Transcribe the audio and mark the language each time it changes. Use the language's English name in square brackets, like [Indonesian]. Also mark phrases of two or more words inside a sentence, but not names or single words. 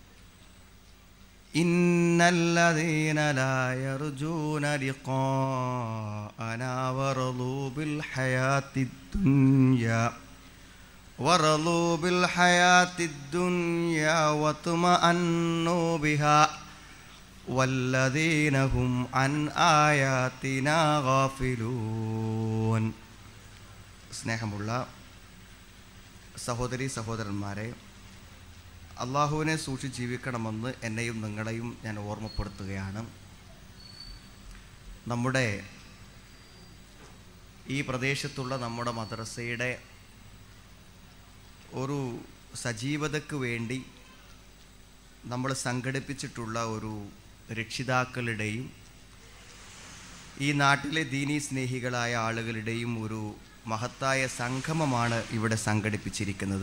[Arabic] إن الذين لا يرجون لقاءنا ورضوا بالحياة الدنيا ورضوا بالحياة الدنيا واطمأنوا بها والذين هم عن آياتنا غافلون. [Malayalam] സ്നേഹമുള്ള സഹോദരി സഹോദരന്മാരെ, അള്ളാഹുവിനെ സൂക്ഷിച്ച് ജീവിക്കണമെന്ന് എന്നെയും നിങ്ങളെയും ഞാൻ ഓർമ്മപ്പെടുത്തുകയാണ്. നമ്മുടെ ഈ പ്രദേശത്തുള്ള നമ്മുടെ മദ്രസയുടെ ഒരു സജീവതയ്ക്ക് വേണ്ടി നമ്മൾ സംഘടിപ്പിച്ചിട്ടുള്ള ഒരു രക്ഷിതാക്കളുടെയും ഈ നാട്ടിലെ ദീനീ സ്നേഹികളായ ആളുകളുടെയും ഒരു മഹത്തായ സംഗമമാണ് ഇവിടെ സംഘടിപ്പിച്ചിരിക്കുന്നത്.